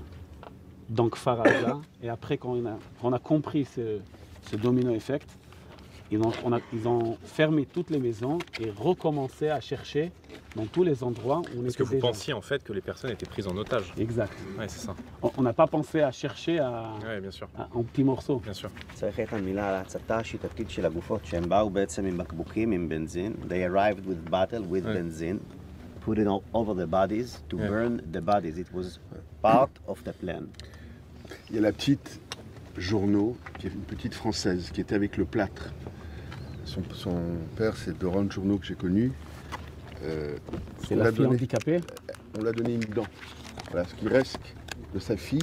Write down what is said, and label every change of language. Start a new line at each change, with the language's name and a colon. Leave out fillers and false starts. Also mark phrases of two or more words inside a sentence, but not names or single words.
French: Donc Faraza, et après quand on a compris ce
English: domino effect,
French: ils ont fermé toutes les maisons et recommencé à chercher dans tous les endroits où on Parce était que vous déjà. pensiez en fait que les personnes étaient prises en otage. Exact. Ouais, c'est ça. On n'a pas pensé à chercher Ouais, bien sûr. en petits morceaux. Bien sûr.
Hebrew: צריך איתן מילה על ההצתה השיטתית של הגופות שהם באו בעצם עם בקבוקים עם בנזין.
English: They arrived with bottle with benzene, put it over the bodies to burn the bodies. It was part of the plan.
French: Il y a la petite Journeau, qui est une petite française, qui était avec le plâtre. Son père, c'est Doron Journeau que j'ai connu. C'est la fille handicapée. On l'a donné une dent. Voilà, ce qui reste de sa fille.